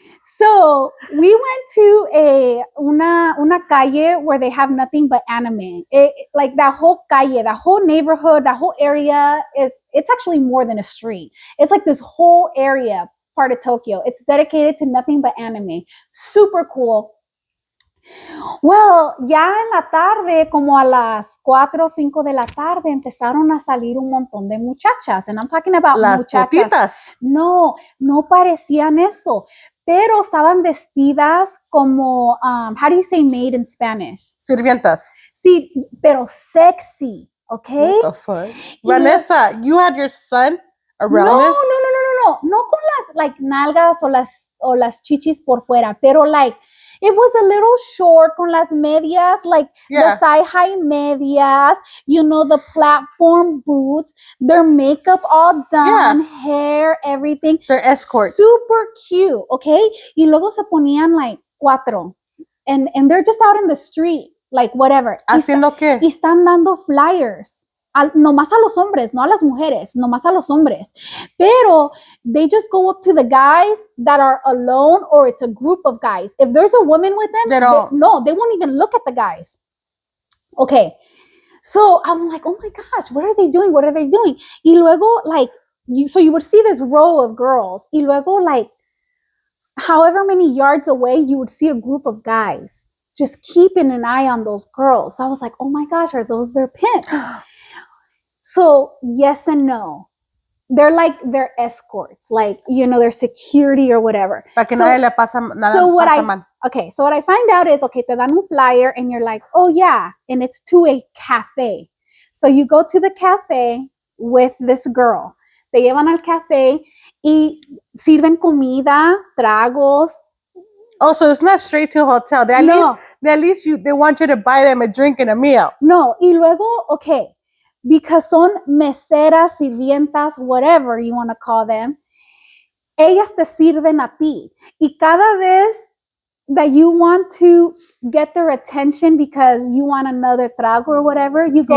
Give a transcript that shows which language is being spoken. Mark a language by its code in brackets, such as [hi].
[en] So we went to [es] una calle [en] where they have nothing but anime. Like that whole calle, that whole neighborhood, that whole area it's actually more than a street. It's like this whole area, part of Tokyo. It's dedicated to nothing but anime. Super cool. [es] Well, ya en la tarde, como a las 4 o 5 de la tarde, empezaron a salir un montón de muchachas. [en] And I'm talking about [es] Las muchachas. potitas. No, no parecían eso, pero estaban vestidas como, [en] how do you say maid in Spanish? [es] Sirvientas. Sí, pero sexy, okay? [en] What the fuck? Vanessa, you had your son around this? [es] No con las [en] like [es] nalgas o las chichis por fuera, pero [en] like it was a little short [es] con las medias, [en] like the thigh high medias, you know, the platform boots, their makeup all done, hair, everything. They're escorts. Super cute, okay? [es] Y luego se ponían [en] like [es] cuatro, [en] and they're just out in the street, like whatever. [es] ¿Haciendo qué? Y están dando flyers. Nomás a los hombres, no a las mujeres, nomás a los hombres. Pero [en] they just go up to the guys that are alone or it's a group of guys. If there's a woman with them, they won't even look at the guys. Okay. So I'm like, oh my gosh, what are they doing? What are they doing? [es] Y luego, [en] like, so you would see this row of girls. [es] Y luego, [en] like, however many yards away, you would see a group of guys just keeping an eye on those girls. So I was like, oh my gosh, are those their pimps? So yes and no. They're like their escorts, like, you know, their security or whatever. [es] Para que nadie le pasa nada. [en] So what I find out is, okay, [es] te dan un flyer [en] and you're like, oh yeah, and it's to a cafe. So you go to the cafe with this girl. [es] Te llevan al café y sirven comida, tragos. [en] Oh, so it's not straight to a hotel. They want you to buy them a drink and a meal. [es] No, y luego, [en] okay, because [es] son meseras, sirvientas, [en] whatever you want to call them, [es] ellas te sirven a ti. Y cada vez [en] that you want to get their attention because you want another trago or whatever, you